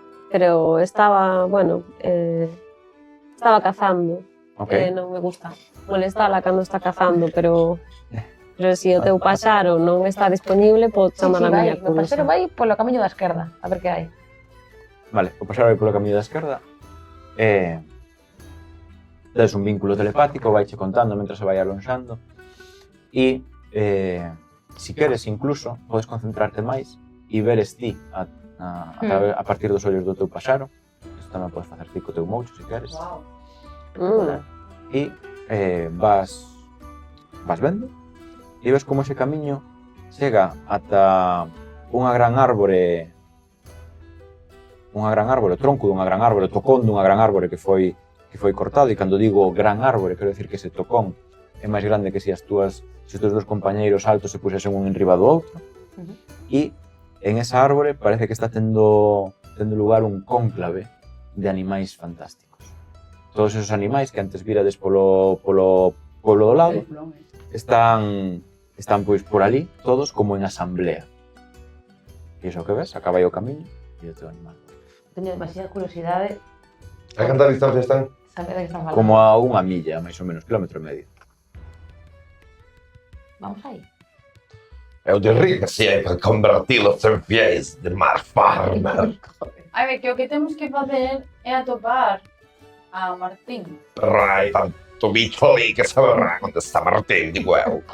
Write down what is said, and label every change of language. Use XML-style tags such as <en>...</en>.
<es>Pero estaba, bueno, estaba cazando. Ok.</es> <gl>Non me gusta molestala cando está cazando, pero se o teu paxaro non está disponible, podo chamar a miña O coruxa. paxaro vai polo camiño da esquerda, a ver que hai. Vale, o pasar vai polo camiño da esquerda e des un vínculo telepático, vaiche contando mentre se vai alonxando e si queres incluso podes concentrarte máis e veres ti a partir dos ollos do teu paxaro. Isto tamén podes facer ti co teu moucho se queres. E vas vendo e ves como ese camiño chega ata unha gran árbore, o tronco dunha gran árbore, o tocón dunha gran árbore que foi cortado, e cando digo gran árbore, quero decir que ese tocón é máis grande que se os teus dos compañeiros altos se pusesen un enriba do outro. E en esa árbore parece que está tendo lugar un cónclave de animais fantásticos. Todos esos animais que antes virades polo pueblo do lado están pois por ali, todos como en asamblea. E iso que ves, acaba aí o camiño e o teu animal. Teño demasiada curiosidade. A canta distancia están? Saber de que están falando. Como a unha milla, máis ou menos, kilómetro e medio. Vamos aí. Eu diría que si hai para convertilos en fiéis de Mark Farmer. Ai, ve, que o que temos que facer é atopar a Martín. Pero hai tanto bicho ali que saberá onde está Martín, digo eu.</gl>